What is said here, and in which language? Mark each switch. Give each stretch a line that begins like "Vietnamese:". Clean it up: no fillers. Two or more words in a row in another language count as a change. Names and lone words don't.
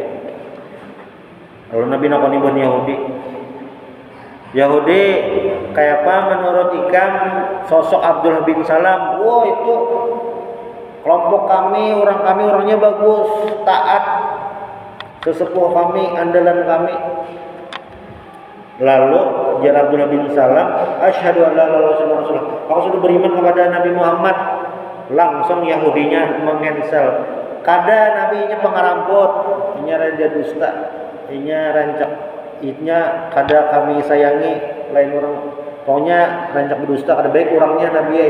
Banjar: Lalu Nabi nakoni buhan Yahudi kayak apa menurut ikam sosok Abdullah bin Salam? Wah itu kelompok kami, orangnya bagus, taat, sesepuh kami, andalan kami. Lalu jar Abdullah bin Salam,
Arabic: أشهد أن لا إله إلا الله,
Banjar: aku sudah beriman kepada Nabi Muhammad. Langsung Yahudinya mengensel. Kada nabinya pengaramput, inya raja dusta, inya rancak, inya kada kami sayangi lain orang. Pokoknya rancak berdusta kada baik orangnya Nabi ya.